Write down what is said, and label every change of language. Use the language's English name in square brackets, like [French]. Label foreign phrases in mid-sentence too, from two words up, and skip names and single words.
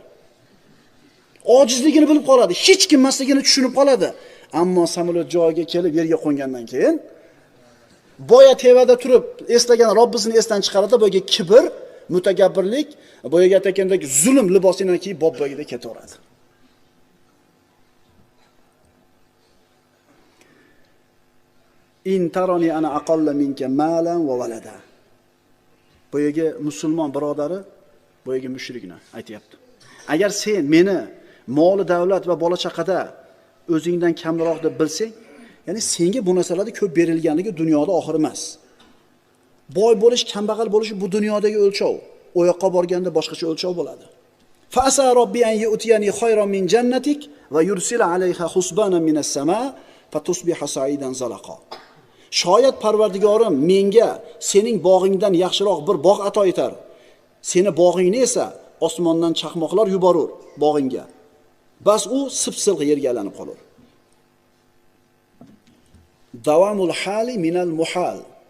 [Uzbek] Ojizligini bilib qoladi, hech kim emasligini tushunib qoladi. Ammo samolyot joyiga kelib yerga qo'ngandan keyin boya tevada turib eslagan Robbisini esdan chiqaradi, boyaga kibr, mutakabbirlik, boyaga aytgandek zulm libosini kiyib bob-boyida ketaveradi. [Arabic] إن ترن أنا أقل منك مالا وولدا. [Uzbek] Boyaga musulmon birodari, boyaga mushrikni aytayapti. Agar sen meni moli davlat va bola chaqada o'zingdan kamroq deb bilsang, ya'ni senga bu narsalarda ko'p berilganligi dunyoda oxir emas. Boy bo'lish, kambag'al bo'lish bu dunyodagi o'lchov. O yoqqa borganda boshqacha o'lchov bo'ladi. [Arabic] فعسى ربي أن يؤتين خيرا من جنتك ويرسل عليها حسبانا من السماء فتصبح صعيدا زلقا. [Uzbek] Shoyat Parvardigorim menga sening bog'ingdan yaxshiroq bir bog' ato etar. Seni bog'ingni esa osmondan chaqmoqlar yuborur bog'ingga. Bas u sip-silq yerga aylanib qolur. [Arabic] دوام الحال من المحال.